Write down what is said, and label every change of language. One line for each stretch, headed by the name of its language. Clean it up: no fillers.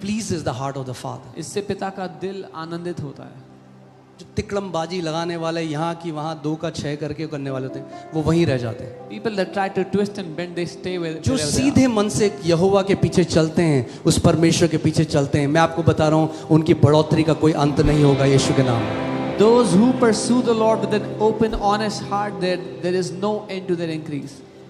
English: Pleases the heart of the father.
Hindi: इससे पिता का दिल आनंदित होता है। जो तिकड़मबाजी लगाने वाले, यहाँ की वहाँ 2 का 6 करके करने वाले होते हैं, वो वहीं रह जाते हैं।
English: People that try to twist and bend, they stay where
Hindi: जो
English: wherever they
Hindi: सीधे मन से यहोवा के पीछे चलते हैं, उस परमेश्वर के पीछे चलते हैं, मैं आपको बता रहा हूँ, उनकी बढ़ोतरी का कोई अंत नहीं होगा यीशु के नाम में।
English: are. Those who pursue the Lord with an open, honest heart, there is no end to their increase.